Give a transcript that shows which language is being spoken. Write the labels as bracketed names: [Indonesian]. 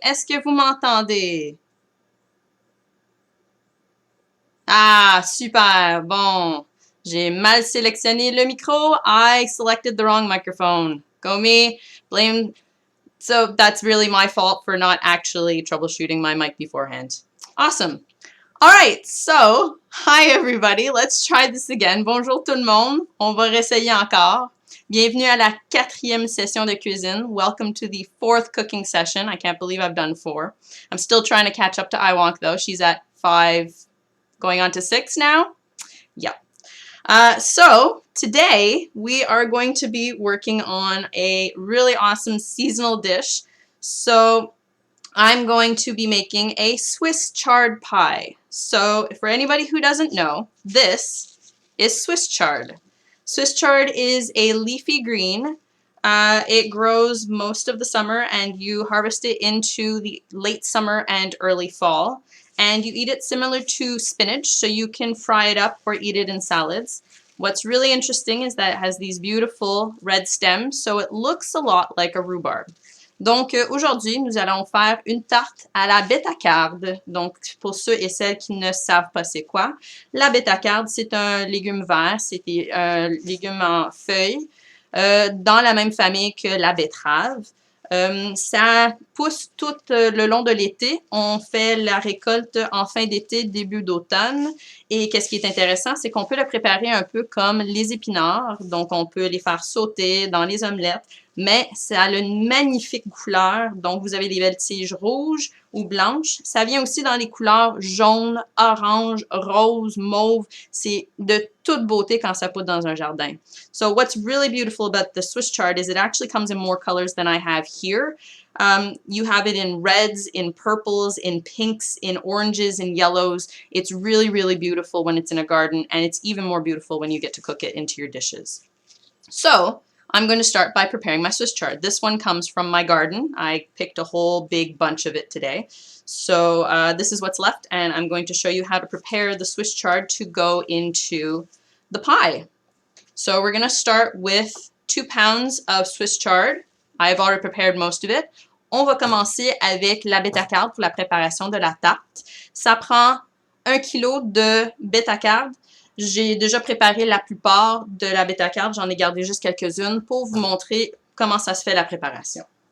[French] Est-ce que vous m'entendez? Ah, super. Bon. J'ai mal sélectionné le micro. [English] I selected the wrong microphone. Go me. Blame. So that's really my fault for not actually troubleshooting my mic beforehand. Awesome. All right, so hi everybody. Let's try this again. [French] Bonjour tout le monde. On va réessayer encore. Bienvenue à la 4e session de cuisine. [English] Welcome to the 4th cooking session. I can't believe I've done 4. I'm still trying to catch up to Iwonk though. She's at 5, going on to 6 now. Yeah. So today we are going to be working on a really awesome seasonal dish. So I'm going to be making a Swiss chard pie. So for anybody who doesn't know, this is Swiss chard. Swiss chard is a leafy green. It grows most of the summer and you harvest it into the late summer and early fall. And you eat it similar to spinach, so you can fry it up or eat it in salads. What's really interesting is that it has these beautiful red stems, so it looks a lot like a rhubarb. [French] Donc, aujourd'hui, nous allons faire une tarte à la bétacarde. Donc, pour ceux et celles qui ne savent pas c'est quoi, la bétacarde, c'est un légume vert, c'est un légume en feuilles, dans la même famille que la betterave. Ça pousse tout le long de l'été. On fait la récolte en fin d'été, début d'automne. Et qu'est-ce qui est intéressant, c'est qu'on peut le préparer un peu comme les épinards. Donc, on peut les faire sauter dans les omelettes. Mais ça a une magnifique couleur. Donc, vous avez des belles tiges rouges ou blanches. Ça vient aussi dans les couleurs jaune, orange, rose, mauve. C'est de toute beauté quand ça pousse dans un jardin. [English] So what's really beautiful about the Swiss chard is it actually comes in more colors than I have here. You have it in reds, in purples, in pinks, in oranges, in yellows. It's really, really beautiful when it's in a garden, and it's even more beautiful when you get to cook it into your dishes. So I'm going to start by preparing my Swiss chard. This one comes from my garden. I picked a whole big bunch of it today. So this is what's left, and I'm going to show you how to prepare the Swiss chard to go into the pie. So we're going to start with 2 pounds of Swiss chard. I've already prepared most of it. [French] On va commencer avec la bétacarde pour la préparation de la tarte. Ça prend 1 kg de bétacarde. J'ai déjà préparé la plupart de la bétacarde. J'en ai gardé juste quelques-unes pour vous montrer comment ça se fait la préparation.